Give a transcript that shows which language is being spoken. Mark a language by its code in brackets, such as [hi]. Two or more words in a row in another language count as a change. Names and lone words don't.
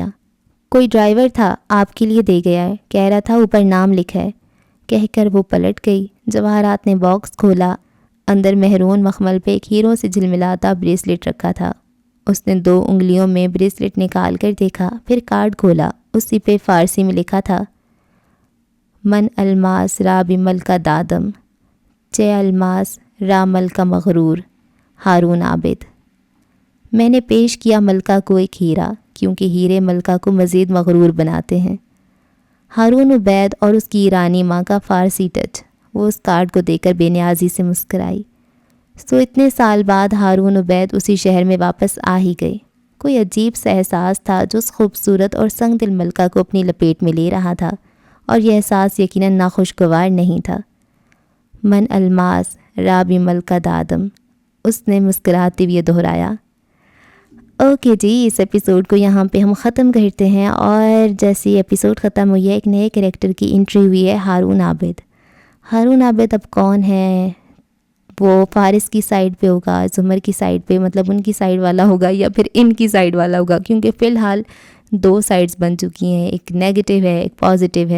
[ur] کوئی ڈرائیور تھا، آپ کے لیے دے گیا ہے، کہہ رہا تھا اوپر نام لکھا ہے، کہہ کر وہ پلٹ گئی۔ جواہرات نے باکس کھولا، اندر مہرون مخمل پہ ایک ہیروں سے جھلملاتا بریسلٹ رکھا تھا۔ اس نے 2 انگلیوں میں بریسلٹ نکال کر دیکھا، پھر کارڈ کھولا، اسی پہ فارسی میں لکھا تھا، [fa] من الماس را بملکہ دادم، چے الماس را ملکہ مغرور، ہارون عابد۔ [ur] میں نے پیش کیا ملکہ کو ایک ہیرا، کیونکہ ہیرے ملکہ کو مزید مغرور بناتے ہیں۔ ہارون عبید اور اس کی ایرانی ماں کا فارسی ٹچ۔ وہ اس کارڈ کو دیکھ کر بے نیازی سے مسکرائی۔ سو اتنے سال بعد ہارون عبید اسی شہر میں واپس آ ہی گئے۔ کوئی عجیب سا احساس تھا جو اس خوبصورت اور سنگ دل ملکہ کو اپنی لپیٹ میں لے رہا تھا، اور یہ احساس یقیناً ناخوشگوار نہیں تھا۔ [fa] من الماس رابی ملکہ دادم، [ur] اس نے مسکراتے ہوئے دہرایا۔ اوکے جی، اس ایپیسوڈ کو یہاں پہ ہم ختم کرتے ہیں، اور جیسے ایپیسوڈ ختم ہوئی ہے ایک نئے کریکٹر کی انٹری ہوئی ہے، ہارون عابد۔ ہارون عابد اب کون ہے؟ وہ فارس کی سائڈ پہ ہوگا، زمر کی سائڈ پہ، مطلب ان کی سائڈ والا ہوگا، یا پھر ان کی سائڈ والا ہوگا، کیونکہ فی الحال 2 سائڈز بن چکی ہیں، ایک نیگیٹو ہے ایک پازیٹیو ہے۔